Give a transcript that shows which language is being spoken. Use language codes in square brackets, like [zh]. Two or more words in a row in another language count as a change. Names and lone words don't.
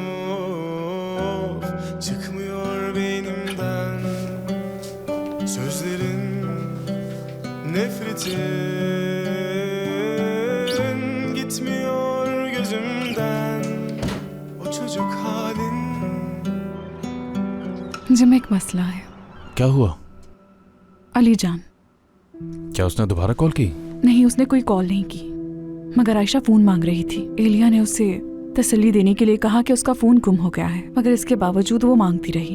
[tr] Of, çıkmıyor beynimden sözlerin, nefretin gitmiyor gözümden. O çocuk halin. [hi] जिम एक मसला है। क्या हुआ? अली जान। क्या उसने दोबारा कॉल की? नहीं, उसने कोई कॉल नहीं की, मगर आयशा फोन मांग रही थी। एलिया ने उसे तसल्ली देने के लिए कहा कि उसका फोन गुम हो गया है, मगर इसके बावजूद वो मांगती रही।